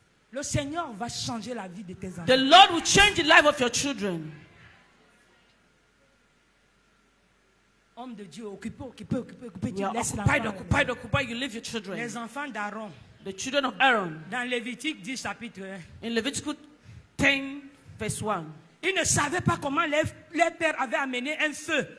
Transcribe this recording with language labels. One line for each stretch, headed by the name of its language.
French: Le Seigneur va changer la vie de tes enfants.
English: The Lord will change the life of your children.
French: Homme de Dieu, occupé.
English: You are Laisse occupied,
French: l'enfant.
English: occupied. You leave your children.
French: Les enfants d'Aaron,
English: The children of Aaron.
French: dans Lévitique 10 chapitre 1,
English: In Leviticus 10, verse 1.
French: ils ne savaient pas comment leur père avait amené un feu.